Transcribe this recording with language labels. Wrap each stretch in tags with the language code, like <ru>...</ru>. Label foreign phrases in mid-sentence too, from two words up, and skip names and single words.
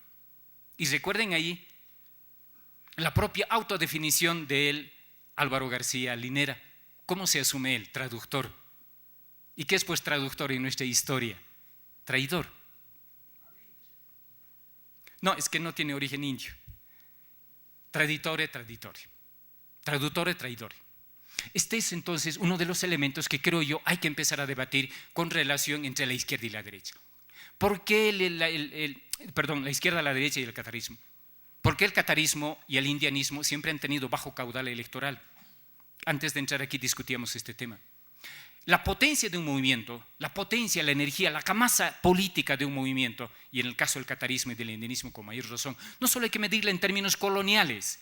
<es>Y recuerden ahí la propia autodefinición de él, Álvaro García Linera. ¿Cómo se asume él? Traductor. ¿Y qué es pues traductor en nuestra historia? Traidor. No, es que no tiene origen indio.</es> <it>Traditore, traditore. Traduttore,</it> <es>traidore. Este es entonces uno de los elementos que creo yo hay que empezar a debatir con relación entre la izquierda y la derecha. ¿Por qué la izquierda, la derecha y el catarismo? ¿Por qué el catarismo y el indianismo siempre han tenido bajo caudal electoral? Antes de entrar aquí discutíamos este tema. La potencia de un movimiento, la potencia, la energía, la camasa política de un movimiento, y en el caso del catarismo y del indianismo con mayor razón, no solo hay que medirla en términos coloniales.</es>